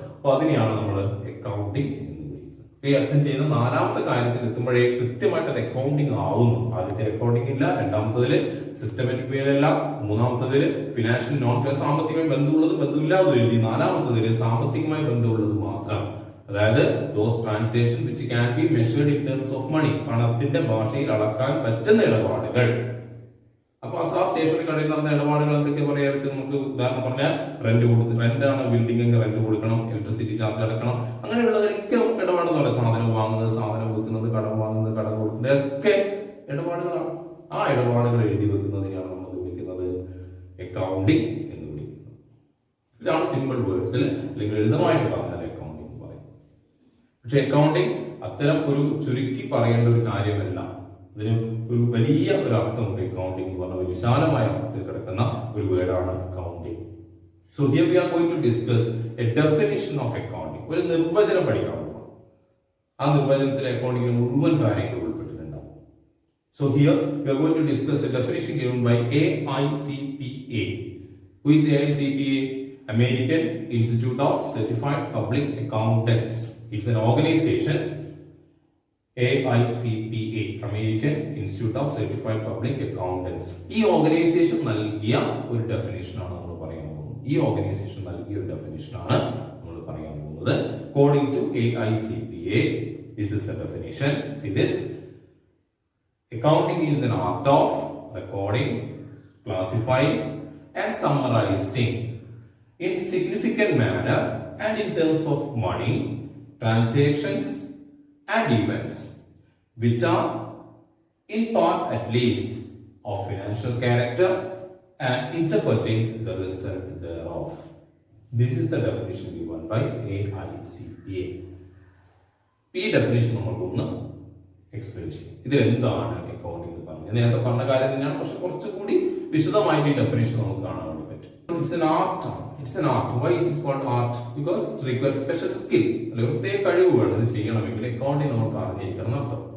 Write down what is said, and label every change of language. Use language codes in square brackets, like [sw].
[ml] അപ്പൊ അതിനെയാണ് നമ്മൾ അക്കൗണ്ടിങ് എന്ന് വിളിക്കുന്നത്. ഈ അച്ഛൻ ചെയ്യുന്ന നാലാമത്തെ കാര്യത്തിൽ എത്തുമ്പോഴേ കൃത്യമായിട്ട് അത് അക്കൗണ്ടിങ് ആവുന്നു. ആദ്യത്തെ അക്കൗണ്ടിങ് ഇല്ല, രണ്ടാമത്തതില് സിസ്റ്റമാറ്റിക് വേലല്ല, മൂന്നാമത്തതില് ഫിനാൻഷ്യൽ നോൺ ഫിനാൻഷ്യൽ സാമ്പത്തികമായി ബന്ധമുള്ളതും ബന്ധമില്ലാതെ എഴുതി, നാലാമത്തതില് സാമ്പത്തികമായി ബന്ധമുള്ളത് മാത്രം. [en] അതായത് those transactions which can be measured in terms of money, [ml] പണത്തിന്റെ ഭാഷയിൽ അളക്കാൻ പറ്റുന്ന ഇടപാടുകൾ. അപ്പൊ ആ സ്റ്റേഷനറി കടയിൽ നടന്ന ഇടപാടുകൾ എന്തൊക്കെ പറയാൻ പറ്റും നമുക്ക്? ഉദാഹരണം പറഞ്ഞാൽ റെന്റ് ആണ് ബിൽഡിംഗ് എങ്കിൽ റെന്റ് കൊടുക്കണം, ഇലക്ട്രിസിറ്റി ചാർജ് അടക്കണം, അങ്ങനെയുള്ളതൊക്കെ നമുക്ക് ഇടപാടെന്ന് പറയാം. സാധനം വാങ്ങുന്നത്, സാധനം വിൽക്കുന്നത്, കടം വാങ്ങുന്നത്, കടം കൊടുക്കുന്നത്, ഇതൊക്കെ ഇടപാടുകളാണ്. ആ ഇടപാടുകൾ എഴുതി വെക്കുന്നതിനാണ് നമ്മൾ വിളിക്കുന്നത് അക്കൗണ്ടിങ് എന്ന് വിളിക്കുന്നത്. ഇതാണ് സിമ്പിൾ വേർഡ്സിൽ അല്ലെങ്കിൽ ലളിതമായിട്ട് പറഞ്ഞാൽ അക്കൗണ്ടിങ് എന്ന് പറയും. പക്ഷെ അക്കൗണ്ടിങ് അത്തരം ഒരു ചുരുക്കി പറയേണ്ട ഒരു കാര്യമല്ല. ഇതിന് ഒരു വലിയ ഒരു അർത്ഥമുണ്ട്. അക്കൗണ്ടിങ് എന്ന് പറഞ്ഞ ഒരു വിശാലമായ അർത്ഥത്തിൽ കിടക്കുന്ന ഒരു വേർഡാണ് accounting. [en] So here we are going to discuss a definition of accounting. [ml] ഒരു നിർവചനം പഠിക്കാൻ പോകും. ആ നിർവചനത്തിൽ അക്കൗണ്ടിങ്ങിന് മുഴുവൻ കാര്യങ്ങൾ ഉൾപ്പെട്ടിട്ടുണ്ടാവും. [en] So here we are going to discuss a definition given by AICPA. Who is AICPA? American Institute of Certified Public Accountants. It's an organization. AICPA, American Institute of Certified Public Accountants. [ml] ഈ organisation നൽകിയ ഒരു definition ആണ് നമ്മൾ പറയാൻ പോകുന്നത്. ഈ organisation നൽകിയ ഒരു ഡെഫിനിഷൻ ആണ് നമ്മൾ പറയാൻ പോകുന്നത്. [en] According to AICPA, this is the definition. See this: accounting is an art of recording, classifying, and summarizing in significant manner and in terms of money, transactions, and events which are in part at least of financial character and interpreting the result thereof. This is the definition given by AICPA. [ml] ഈ definition നമുക്കൊന്ന് explain ചെയ്യും. ഇതിൽ എന്താണ് accounting എന്ന് പറഞ്ഞത്? നേരത്തെ പറഞ്ഞ കാര്യം തന്നെയാണ്, പക്ഷെ കുറച്ചുകൂടി വിശദമായിട്ട് ഈ ഡെഫിനിഷൻ നമുക്ക് കാണാൻ വേണ്ടി പറ്റും. [en] It's an art. It's an art. Why it is called art? Because it requires special skill. [ml] അല്ലെങ്കിൽ പ്രത്യേക കഴിവ് വേണം ഇത് ചെയ്യണമെങ്കിൽ. അക്കൗണ്ടിങ് നമുക്ക് അറിഞ്ഞിരിക്കണം എന്നർത്ഥം.